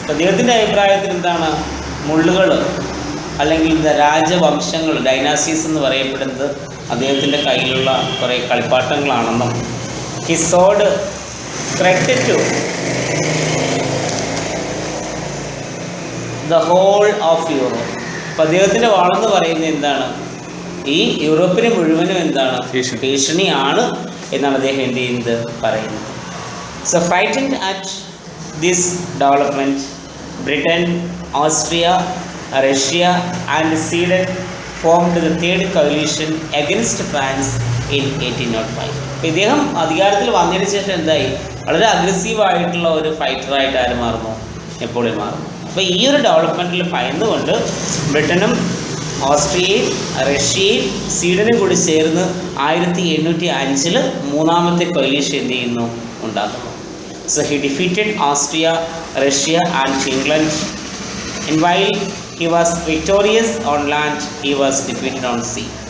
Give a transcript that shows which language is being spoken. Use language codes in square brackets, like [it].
[ml] അദ്ദേഹത്തിൻ്റെ അഭിപ്രായത്തിൽ എന്താണ്? മുള്ളുകൾ അല്ലെങ്കിൽ രാജവംശങ്ങൾ, ഡൈനാസ്റ്റീസ് എന്ന് പറയപ്പെടുന്നത് അദ്ദേഹത്തിൻ്റെ കയ്യിലുള്ള കുറേ കളിപ്പാട്ടങ്ങളാണെന്നും [en] He sword threatened to the whole of Europe. [ml] അപ്പോൾ അദ്ദേഹത്തിൻ്റെ വാളെന്ന് പറയുന്നത് എന്താണ്? ഈ യൂറോപ്പിനെ മുഴുവനും എന്താണ്? ഭീഷണിയാണ് എന്നാണ് അദ്ദേഹം എന്ത് ചെയ്യുന്നത്? പറയുന്നത്. [en] So frightened at this development, Britain, Austria, Russia and Sweden formed the third coalition against France in 1805. [ml] അപ്പോൾ ഇദ്ദേഹം അധികാരത്തിൽ വന്നതിന് ശേഷം എന്തായി? വളരെ അഗ്രസീവായിട്ടുള്ള ഒരു ഫൈറ്ററായിട്ട് ആര് മാറുന്നു? നെപ്പോളിയൻ മാറുന്നു. അപ്പോൾ ഈ ഒരു ഡെവലപ്മെൻറ്റിൽ ഭയന്നുകൊണ്ട് ബ്രിട്ടനും ഓസ്ട്രിയയും റഷ്യയും സ്വീഡനും കൂടി ചേർന്ന് 1805 മൂന്നാമത്തെ കൊലീഷൻ എന്ത് ചെയ്യുന്നു ഉണ്ടാക്കുന്നു. [en] So he defeated Austria, Russia and England. And while he was victorious on land, he was defeated on sea.